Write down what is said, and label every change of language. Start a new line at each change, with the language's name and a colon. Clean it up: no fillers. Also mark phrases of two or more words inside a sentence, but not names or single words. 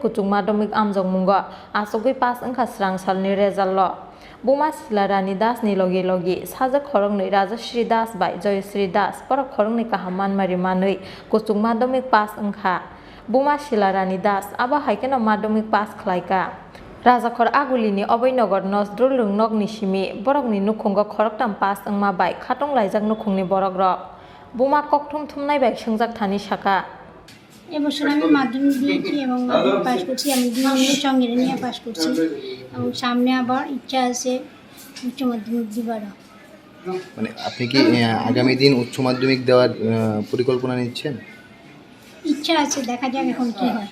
Kok Borok: kuchuk madhyamik amjak mungo achugui pass ungkha srangsalni result lo Buma silarani das ni logi Bwsajwk khorognai Rajashri das bai Joyasri das porok khorognai kaham manmari manui kuchuk madhyamik pass ungkha Buma silarani das abo haikeno madhyamik pass Khlaikha Rajakhor Agulini Oboinagar Nozdrul Lungnok ni simi borokni Nukhungo Khoroktham pass ungma bai khatunglaijak Nukhungni borok rok Buma kokthum thumnai bai sungjak thani shaka
Bangla: এবছর আমি মাধ্যমিক দিয়েছি এবং মাধ্যমিক পাস করছি আমি দুই সঙ্গে নিয়ে পাস করছি এবং সামনে আবার ইচ্ছা আছে উচ্চ মাধ্যমিক দিবার মানে আপনি কি আগামী দিন উচ্চ মাধ্যমিক দেওয়ার পরিকল্পনা নিচ্ছেন ইচ্ছা আছে দেখা যাক এখন কি হয়